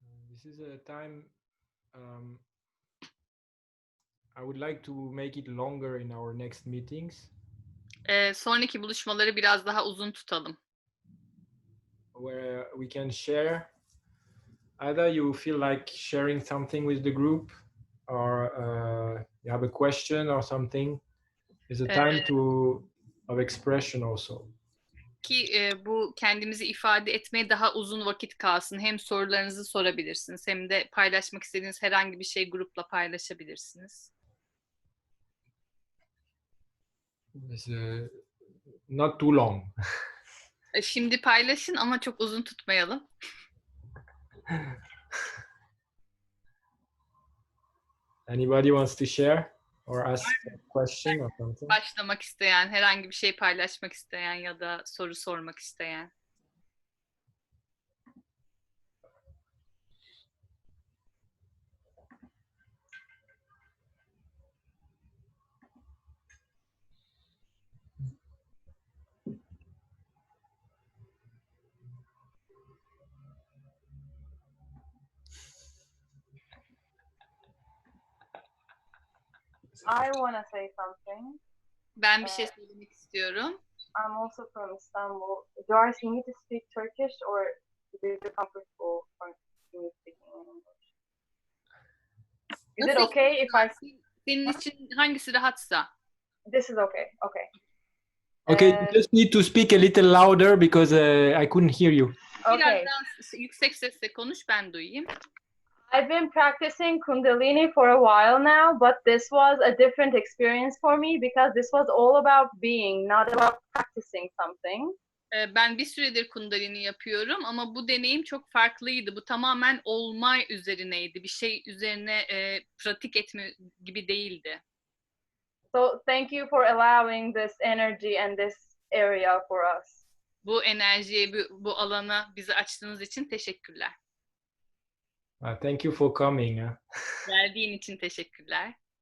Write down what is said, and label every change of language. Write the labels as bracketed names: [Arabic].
[English] This is a time I would like to make it longer in our next meetings. [Turkish] Sonraki buluşmaları biraz daha uzun tutalım. [English] Where we can share. Either you feel like sharing something with the group, or you have a question or something. It's a time of expression also. [Turkish] Ki bu kendimizi ifade etmeye daha uzun vakit kalsın. Hem sorularınızı sorabilirsiniz hem de paylaşmak istediğiniz herhangi bir şey grupla paylaşabilirsiniz. [English] It's not too long. [Turkish] Şimdi paylaşın ama çok uzun tutmayalım. [English] Anybody wants to share or ask a question or something? [Turkish] Başlamak isteyen, herhangi bir şey paylaşmak isteyen ya da soru sormak isteyen. [English] I want to say something. [Turkish] Ben bir şey söylemek istiyorum. [English] I'm also from Istanbul. Do I need to speak Turkish or is it comfortable for me speaking English? Is it okay if I... [Turkish] Senin için hangisi rahatsa? [English] This is okay. Okay. Okay, you just need to speak a little louder because I couldn't hear you. Okay. [Turkish] Biraz daha yüksek sesle konuş, ben duyayım. [English] I've been practicing Kundalini for a while now, but this was a different experience for me because this was all about being, not about practicing something. [Turkish] Ben bir süredir Kundalini yapıyorum ama bu deneyim çok farklıydı. Bu tamamen olma üzerineydi. Bir şey üzerine pratik etme gibi değildi. [English] So thank you for allowing this energy and this area for us. [Turkish] Bu enerjiye, bu alana bizi açtığınız için teşekkürler. [English] Thank you for coming. [Turkish] Geldiğin için teşekkürler.